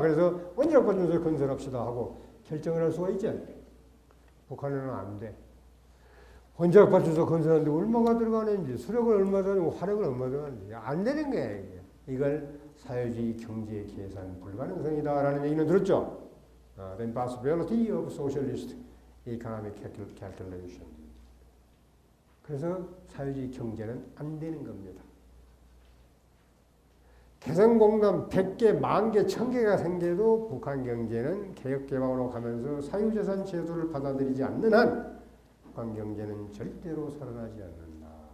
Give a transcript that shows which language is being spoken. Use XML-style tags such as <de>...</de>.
<ko>그래서 원자력 발전소 건설합시다 하고 결정을 할 수가 있지. 북한에는 안 돼. 원자력 발전소 건설하는데 얼마가 들어가는지, 수력을 얼마 들어가는지, 화력을 얼마 들어가는지 안 되는 거야. 이걸 사회주의 경제 계산 불가능성이다라는 얘기는 들었죠.</ko> <en>The impossibility of socialist economic calculation.</en> <ko>그래서 사회주의 경제는 안 되는 겁니다. 개성공단 100개, 10,000개, 1000개가 생겨도 북한 경제는 개혁개방으로 가면서 사유재산 제도를 받아들이지 않는 한 북한 경제는 절대로 살아나지 않는다.</ko>